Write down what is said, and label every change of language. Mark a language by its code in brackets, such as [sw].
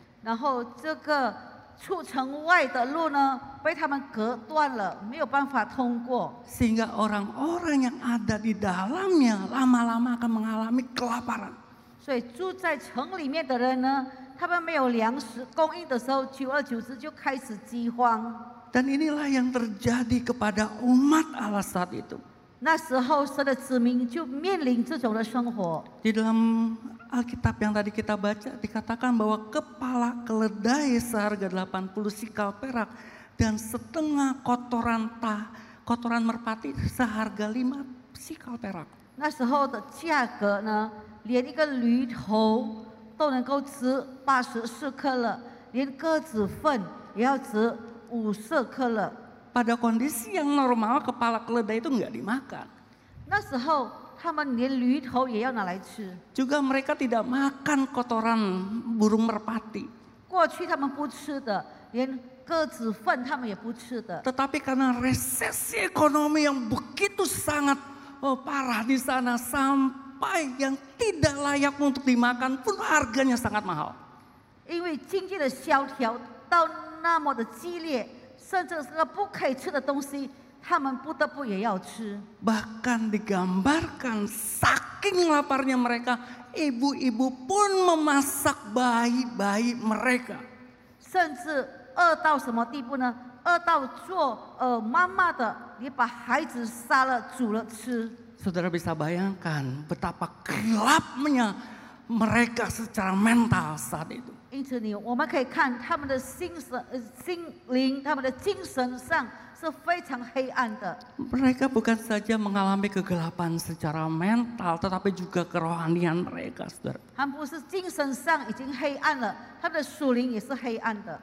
[zh] 然后这个出城外的路呢，被他们隔断了，没有办法通过。 [id] Sehingga orang-orang yang ada di dalamnya lama-lama akan mengalami kelaparan. [zh] 所以住在城里面的人呢，他们没有粮食供应的时候，久而久之就开始饥荒。 [id] Dan inilah yang terjadi kepada umat Allah saat itu. [zh] 那时候，神的子民就面临这种的生活。 [id] Di dalam Alkitab yang tadi kita baca dikatakan bahwa kepala keledai seharga 80 sikal perak dan setengah kotoran merpati seharga 5 sikal perak. [zh] 那时候的价格呢，连一个驴头都能够值84克勒，连鸽子粪也要值5舍克勒。 [id] pada kondisi yang normal kepala keledai itu nggak dimakan. [zh] 那时候他们连驴头也要拿来吃。 [id] Juga mereka tidak makan kotoran burung merpati. [zh] 过去他们不吃的，连鸽子粪他们也不吃的。 [id] Tetapi karena resesi ekonomi yang begitu sangat parah di sana sampai yang tidak layak untuk dimakan pun harganya sangat mahal. [zh] 因为经济的萧条到那么的激烈，甚至是个不可以吃的东西，他们不得不也要吃。 [id] Bahkan digambarkan saking laparnya mereka, ibu-ibu pun memasak bayi-bayi mereka. [zh] 甚至饿到什么地步呢？饿到做妈妈的，也把孩子杀了煮了吃。 [id] Saudara bisa bayangkan betapa gelapnya mereka secara mental saat itu. [zh] 因此我们可以看他们的心灵，他们的精神上是非常黑暗的。 [id] Mereka bukan saja mengalami kegelapan secara mental, tetapi juga kerohanian mereka, saudara. [zh] 他们不是精神上已经黑暗了，他们的属灵也是黑暗的。